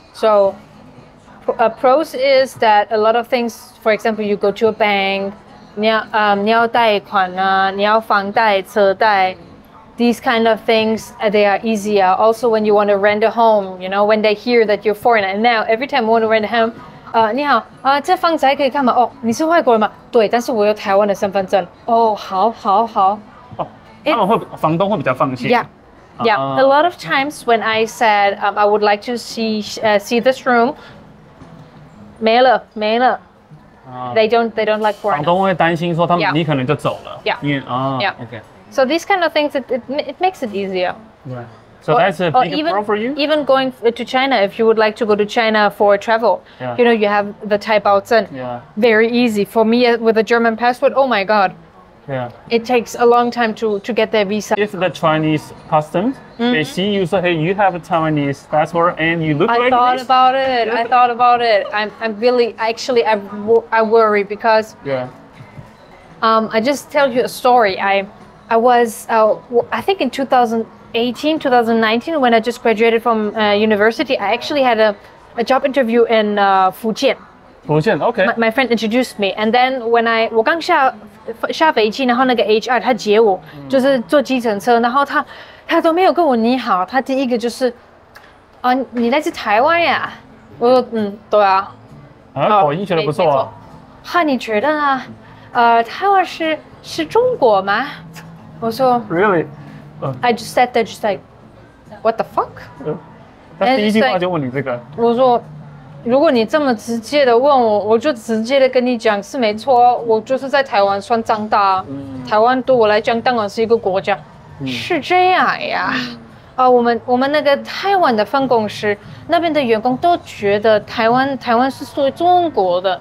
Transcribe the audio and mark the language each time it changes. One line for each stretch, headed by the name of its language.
English: So, pros is that a lot of things, for example, you go to a bank,
Chinese: 你要贷款啊，你要房贷、车贷,
English: these kind of things, they are easier. Also, when you want to rent a home, you know, when they hear that you're foreigner, and now every time I want to rent a home,
Chinese: 你好这房子还可以看吗？哦，你是外国人吗？对，但是我有台湾的身份证。哦，好。哦，他们会房东会比较放心。
English: Yeah. Yeah, a lot of times when I said I would like to see this room,
Chinese: 没了。
English: They don't like
Chinese: 房
English: foreigners.
Chinese: 东会担心说他们
English: Yeah.
Chinese: 你可能就走了。
English: Yeah.
Chinese: 因为
English: Yeah. OK. So these kind of things, it makes it easier. Right. So that's a big even, pro for you? Even going to China, if you would like to go to China for travel, Yeah. you know, you have the Taibao-zhen. Yeah. Very easy. For me, with a German passport, oh my God. Yeah. It takes a long time to get their visa. If the Chinese customs, they see you say, hey, you have a Taiwanese passport and you look I like thought this. about it. I thought about it. I'm really, actually, I worry because Yeah. I just tell you a story. I was, I think in 2018, 2019, when I just graduated from university, I actually had a job interview in Fujian. Fujian, okay. My friend introduced me, and then when
Chinese: 我刚下飞机，然后那个 HR 他接我，就是坐计程车，然后他都没有跟我你好，他第一个就是你来自台湾呀？我说对啊。口音学得不错啊。哈，你觉得呢？台湾是中国吗？我说
English: Really? I just said that, just like, what the fuck?
Chinese: 他第一句话就问你这个。我说，如果你这么直接的问我，我就直接的跟你讲是没错，我就是在台湾算长大，台湾对我来讲当然是一个国家，是这样呀。我们那个台湾的分公司那边的员工都觉得台湾是属于中国的。